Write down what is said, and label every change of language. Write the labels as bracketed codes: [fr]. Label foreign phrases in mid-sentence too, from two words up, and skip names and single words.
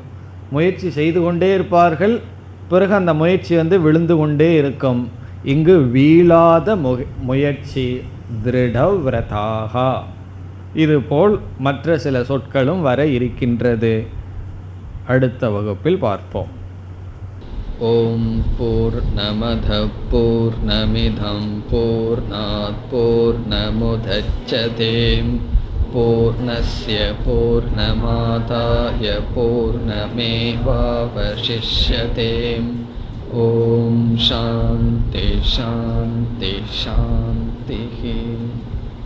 [ta] முயற்சி செய்து கொண்டே இருப்பார்கள், பிறகு அந்த முயற்சி விழுந்து கொண்டே இருக்கும். இங்கு வீழாத முயற்சி திருடவ்ரதாகா. இதுபோல் மற்ற சில சொற்களும் வர இருக்கின்றது. அடுத்த வகுப்பில் பார்ப்போம். [sa] ॐ पूर्णमदः पूर्णमिदं पूर्णात् पूर्णमुदच्यते पूर्णस्य पूर्णमादाय पूर्णमेवावशिष्यते. ॐ शान्तिः शान्तिः शान्तिः.